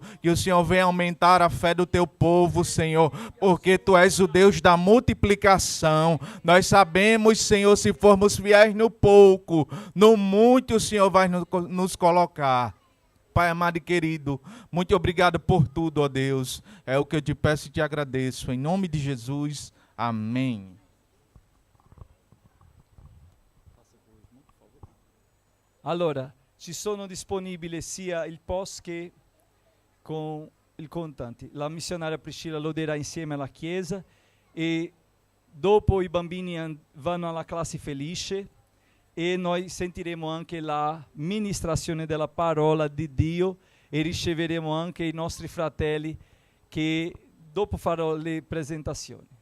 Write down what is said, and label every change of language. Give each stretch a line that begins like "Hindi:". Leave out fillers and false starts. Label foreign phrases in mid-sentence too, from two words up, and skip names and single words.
Portuguese: Que o Senhor venha aumentar a fé do Teu povo, Senhor, porque Tu és o Deus da multiplicação. Nós sabemos, Senhor, se formos fiéis no pouco, no muito o Senhor vai nos colocar. Pai amado e querido, muito obrigado por tudo, ó Deus. É o que eu te peço e te agradeço. Em nome de Jesus, amém.
Italian: Allora, ci sono disponibili sia il POS che con il contante. La missionaria Priscilla lo darà insieme alla chiesa e dopo i bambini vanno alla classe felice e noi sentiremo anche la ministrazione della parola di Dio e riceveremo anche i nostri fratelli che dopo farò le presentazioni.